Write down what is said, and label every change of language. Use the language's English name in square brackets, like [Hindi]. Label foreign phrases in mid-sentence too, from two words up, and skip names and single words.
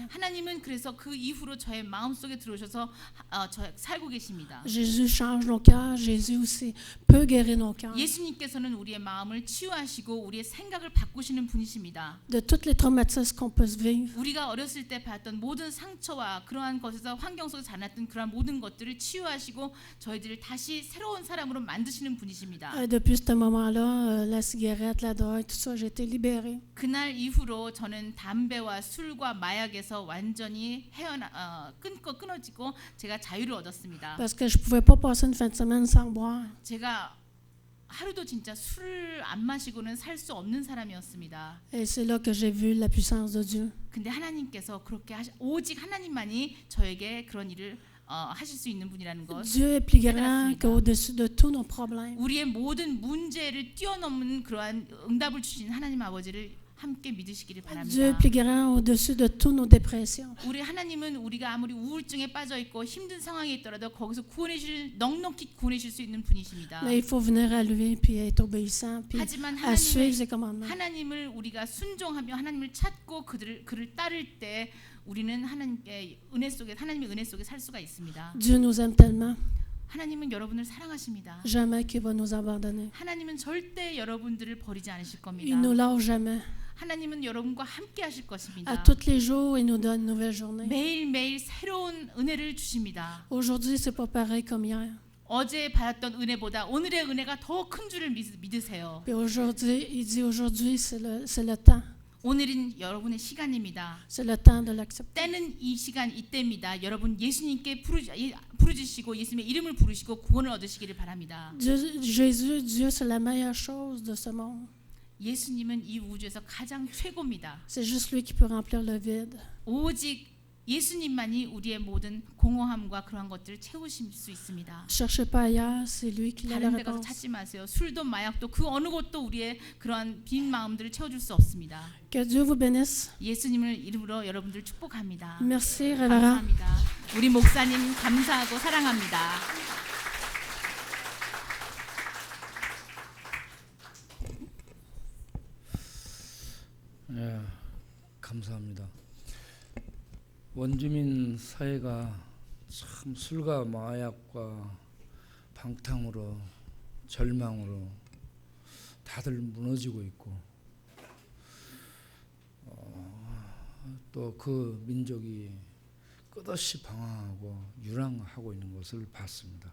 [Korean] 하나님은 그래서 그 이후로 저의 마음속에 들어오셔서 살고 계십니다. [French] Jésus change nos cœurs. Jésus aussi peut guérir nos cœurs. [Korean] 예수님께서는 우리의 마음을 치유하시고 우리의 생각을 바꾸시는 분이십니다. [French] De tous les traumatismes qu'on peut vivre. [Korean] 우리가 어렸을 때 봤던 모든 상처와 그러한 것에서 환경 속에 자랐던 그러한 모든 것들을 치유하시고 저희들을 다시 새로운 사람으로 만드시는 분이십니다. [French] Depuis ce moment-là, la cigarette, la drogue, tout ça, j'ai été libérée. [Korean] 그날 이후로 저는 담배와 술과 마약에서 완전히 끊어지고 제가 자유를 얻었습니다. [French] Parce que je pouvais pas passer une fin de semaine sans boire. [Korean] 제가 하루도 진짜 술을 안 마시고는 살 수 없는 사람이었습니다. [French] Et c'est là que j'ai vu la puissance de Dieu. [Korean] 근데 하나님께서 그렇게 오직 하나님만이 저에게 그런 일을 하실 수 있는 분이라는 것. [French] Dieu est plus grand qu'au-dessus de tous nos problèmes. [Korean] 우리의 모든 문제를 뛰어넘는 그러한 응답을 주신 하나님 아버지를 함께 믿으시기를 [French] Dieu [Korean] 바랍니다. [French] est plus grand au-dessus de tous nos dépressions. [Korean] 우리 하나님은 우리가 아무리 우울증에 빠져 있고 힘든 상황에 있더라도 거기서 넉넉히 구원해줄 수 있는 분이십니다. [French] Mais il faut venir à lui puis être obéissant puis [Korean] 하지만 [French] à suivre ses commandements. [Korean] 하나님을 우리가 순종하며 하나님을 찾고 그를 따를 때 우리는 하나님의 은혜 속에 살 수가 있습니다. [French] Dieu nous aime tellement. [Korean] 하나님은 여러분을 사랑하십니다. [French] Jamais qu'il va nous abandonner. [Korean] 하나님은 절대 여러분들을 버리지 않으실 겁니다. [French] Il nous lâche jamais. [Korean] 하나님은 여러분과 함께 하실 것입니다. [French] À tous les jours, il nous donne une nouvelle journée. [Korean] 매일매일 새로운 은혜를 주십니다. [French] Aujourd'hui, c'est pas pareil comme hier. [Korean] 어제 받았던 은혜보다 오늘의 은혜가 더 큰 줄을 믿으세요. [French] Puis aujourd'hui, il dit aujourd'hui, c'est le temps. [Korean] 오늘은 여러분의 시간입니다. [French] C'est le temps de l'accepter. [Korean] 때는 이 시간 이때입니다. 여러분 예수님께 부르짖으시고 예수님의 이름을 부르시고 구원을 얻으시기를 바랍니다. [French] Jésus, Dieu, c'est la meilleure chose de ce monde. [Korean] 예수님은 이 우주에서 가장 최고입니다. [French] C'est juste lui qui peut remplir le vide. [Korean] 오직 예수님만이 우리의 모든 공허함과 그러한 것들을 채우실 수 있습니다. [French] Cherchez pas ailleurs, c'est lui qui a la [Korean] 다른 데 가서 [French] réponse. [Korean] 찾지 마세요. 술도 마약도 그 어느 곳도 우리의 그러한 빈 마음들을 채워줄 수 없습니다. [French] Que Dieu vous bénisse. [Korean] 예수님을 이름으로 여러분들 축복합니다. [French] Merci, révérend. [Korean] 감사합니다. 우리 목사님 감사하고 사랑합니다. 예, 감사합니다. 원주민 사회가 참 술과 마약과 방탕으로 절망으로 다들 무너지고 있고 또 그 민족이 끝없이 방황하고 유랑하고 있는 것을 봤습니다.